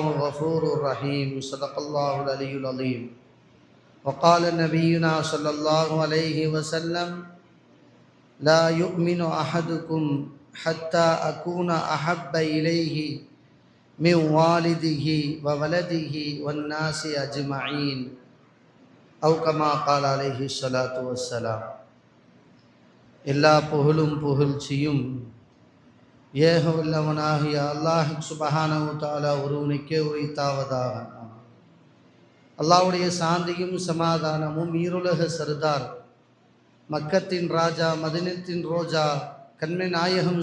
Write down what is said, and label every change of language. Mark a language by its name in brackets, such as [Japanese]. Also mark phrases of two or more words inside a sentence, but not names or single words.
[Arabic] غفور رحيم صدق الله العلي العظيم وقال نبينا صلى الله عليه وسلم لا يؤمن أحدكم حتى أكون أحب إليه من والده وولده والناس أجمعين أو كما قال عليه الصلاة والسلام. [Tamil] எல்லா புகழும் புகழ்ச்சியும் ஏக வல்லவனாகிய அல்லாஹ் [Arabic] سبحانه وتعالى [Tamil] ஒருவனுக்கே உரித்தாவதாக. அல்லாஹ்வுடைய சாந்தியும் சமாதானமும் ஈருலக சர்தார் மக்கத்தின் ராஜா மதீனத்தின் ரோஜா கண்மை நாயகம்